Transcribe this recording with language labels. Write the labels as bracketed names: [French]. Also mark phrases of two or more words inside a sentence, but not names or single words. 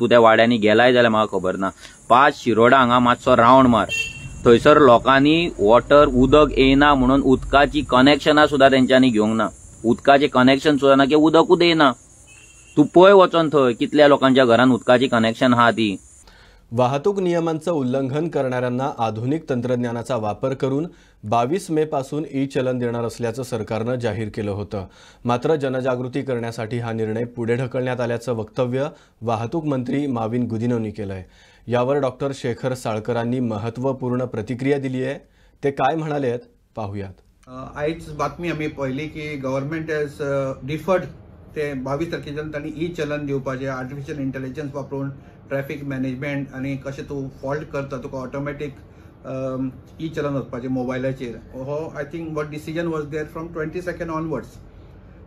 [Konkani] तूं त्या वाड्यांनी गेलाय जाल्यार म्हाका खबर ना. 5 शिरोडा हांगा मातसो रावंड मार. थंयसर लोकांनी उदक येना म्हणून उदकाची कनेक्शनां सुद्दां तेंच्यांनी घेवंक ना. उदकाचें कनेक्शन सुद्दां ना की उदकूच येना. तू पळय वचोन थंय कितल्या लोकांच्या घरान उदकाची कनेक्शन आहा ती. [Marathi] वाहतूक नियमांचं उल्लंघन करणाऱ्यांना आधुनिक तंत्रज्ञानाचा वापर करून 22 मे पासून ई-चलन देणार असल्याचं सरकारनं जाहीर केलं होतं. मात्र जनजागृती करण्यासाठी हा निर्णय पुढे ढकलण्यात आल्याचं वक्तव्य वाहतूक मंत्री माविन गुदिनोंनी केलंय. यावर डॉक्टर शेखर साळकरांनी महत्त्वपूर्ण प्रतिक्रिया दिली आहे. ते काय म्हणालेत पाहूयात. [Konkani] आयज बातमी आमी पळयली की [English] government has deferred [Konkani] ते 22 तारखेच्यान तांणी ई-चलन दिवपाचें [English] artificial intelligence [Konkani] वापरून [English] traffic management [Konkani] आनी कशें तूं फॉल्ट करता तुका ऑटोमॅटीक ई-चलन वचपाचें मोबायलाचेर. [English] हो I think what decision was there from 22nd onwards.